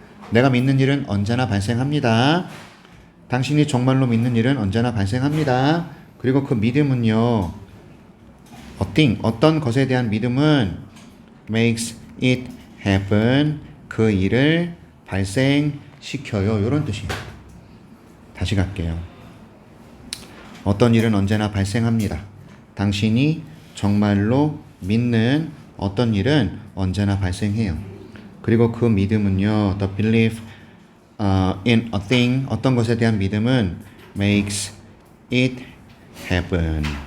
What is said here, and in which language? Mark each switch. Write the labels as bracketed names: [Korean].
[Korean] 내가 믿는 일은 언제나 발생합니다. 당신이 정말로 믿는 일은 언제나 발생합니다. 그리고 그 믿음은요. [English] A thing, [Korean] 어떤 것에 대한 믿음은 [English] makes it happen. [Korean] 그 일을 발생시켜요. 이런 뜻이에요. 다시 갈게요. 어떤 일은 언제나 발생합니다. 당신이 정말로 믿는 어떤 일은 언제나 발생해요. 그리고 그 믿음은요. [English] The belief in a thing, [Korean] 어떤 것에 대한 믿음은 [English] makes it happen.